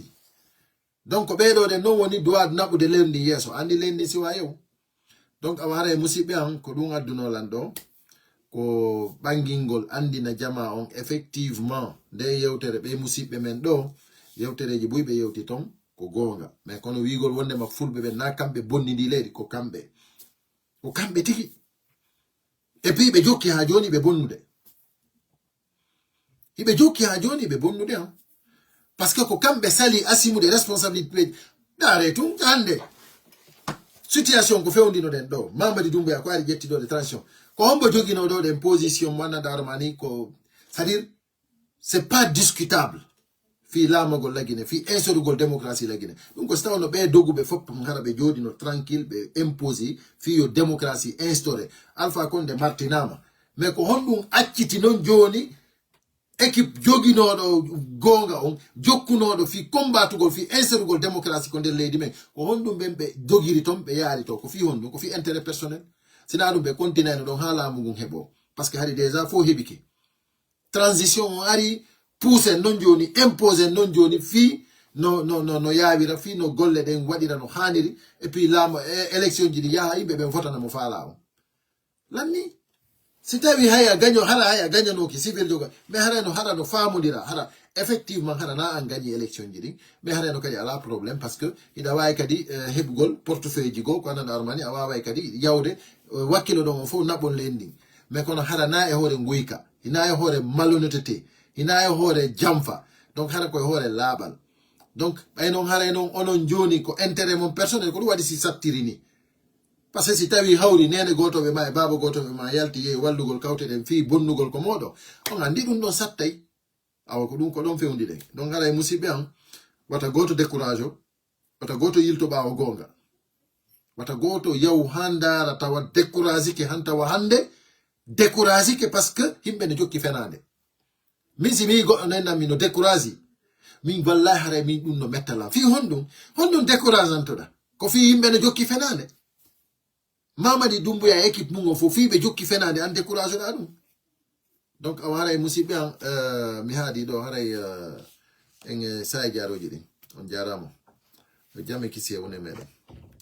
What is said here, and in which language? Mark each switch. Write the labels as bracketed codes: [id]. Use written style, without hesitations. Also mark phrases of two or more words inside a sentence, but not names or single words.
[ff] donc ɓeɗo de non woni droit naɓude lendi yeeso andi lendi siwa yew donc awa hara e musidɓe an ko ɗum addunolan ɗo ko ɓangingol andina jama on effectivement nde yewtere ɓe musidɓe men ɗo yewtereji buy ɓe yewti ton ko gonga mais kono wigol wondema fulɓe ɓe na kamɓe bonnidi leydi ko kamɓe tigi [fr] et puis [ff] ɓe jokki ha joni ɓe bonnude iɓe jokki ha joni ɓe bonnude han [fr] par ce que [ff] ko kamɓe sali asimude responsabilité ɗare tun hande situation ko fewndinoɗen ɗo Mamadi Doumbouya ko ari ƴettiɗo de transition ko hombo joginoɗo ɗen position mannadarmani ko [fr] c'est à dire c'est pas discutable [ff] fi lamagol lagine fi insorugol démocratie lagine ɗum ko so tawno ɓe doguɓe fopp gara ɓe jooɗino tranquille ɓe imposé fi yo [fr] démocratie instauré [ff] Alpha Condé martinama mais ko honɗum acciti noon joni équipe joginoɗo gonga on jokkunoɗo fi combatugol fi insorugol démocratie ko nder leydi men ko honɗum ɓen ɓe jogiri ton ɓe yaari to ko fi honɗum ko fi [fr] intérêt personnel [ff] sina ɗum ɓe continue ɗon ha laamu ngun heɓo [fr] par ce que [ff] hari déjà fo heɓike transition o ari pousse non joni impose non joni fi no yawira fi no golle ɗen waɗira no haniri [fr] et puis [ff] laama élection ji ɗi yaha yimɓe ɓen fotana mo faala on lanni si tawi haya gaño haya gañanoki civil joga mais hara no famodira hara effectivement hara na an gañi élection ji ɗin mais harano kadi ala probléme [fr] par ce que [ff] hiɗa wawi kadi heɓugol portefeuille ji go ko anana armani a waway kadi yawde wakkilo ɗon on fof naɓon lendin mais kono hara na e hoore guyka hina e hoore malhonnêteté hina e hoore jamfa donc hara koye hoore laaɓal donc ɓay noon haray noon onon joni ko intérêt mon personnel ko ɗum waɗi si sattiri ni [fr] par ce que [ff] si tawi hawri nene gotoɓe ma e baba gotoɓe ma yalti yehi wallugol kawteɗen fi bonnugol ko moɗo on andi ɗum ɗon sattay awa ko ɗum ko ɗon fewndi ɗen donc haray musidɓe an wata goto décourage o wata goto yilto ɓawo gonga wata goto yaw ha ndara tawa décourage ke han tawa hande décourage ke [fr] par ce que [ff] yimɓe ne jokki fenade min si mi goɗɗo nennanmi no décourage min wallahi haray min ɗum no mettala fi honɗum décourage antoɗa ko fi yimɓe ne jokki fenade Mamadi Doumbouya équipe mum o fof fi ɓe jokki fenade an décourage ɗa ɗum donc awa haray musidɓe an mi haadi ɗo haray en sae jaroji ɗin on jarama jam e kisi e wone meɗen